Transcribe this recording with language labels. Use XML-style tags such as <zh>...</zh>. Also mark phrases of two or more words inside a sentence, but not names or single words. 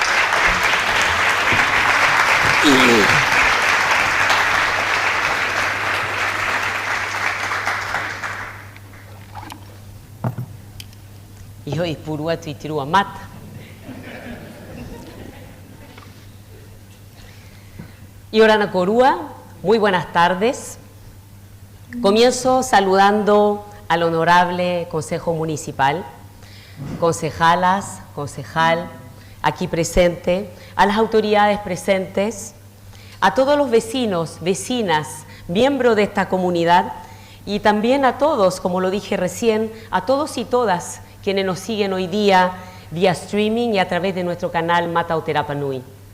<rap>I hoi puru atu I tirua mata. Y Orana Korua,</rap> <es>muy buenas tardes. Comienzo saludando al honorable Consejo Municipal, concejalas, concejal, aquí presente, a las autoridades presentes, a todos los vecinos, vecinas, miembros de esta comunidad y también a todos, como lo dije recién, a todos y todas quienes nos siguen hoy día vía streaming y a través de nuestro canal Matauti Rapa Nui.</es>